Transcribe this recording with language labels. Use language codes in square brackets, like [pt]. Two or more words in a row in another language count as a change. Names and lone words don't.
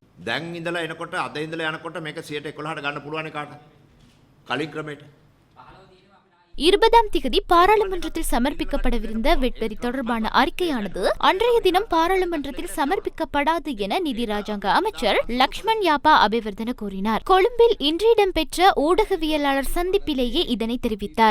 [si] දැන් ඉඳලා එනකොට අද ඉඳලා යනකොට මේක 11%ට ගන්න පුළුවන් කාට? කලින් ක්‍රමයට [ta] 20ஆம் திகதி பாராளுமன்றத்தில் சமர்ப்பிக்கப்படவிருந்த வெட்வரி தொடர்பான அறிக்கையானது அன்றைய தினம் பாராளுமன்றத்தில் சமர்ப்பிக்கப்படாது என நிதி ராஜாங்க அமைச்சர் லக்ஷ்மண் யாப்பா அபிவர்தன கூறினார். கொழும்பில் இன்று இடம்பெற்ற ஊடகவியலாளர் சந்திப்பிலேயே இதனை தெரிவித்தார்.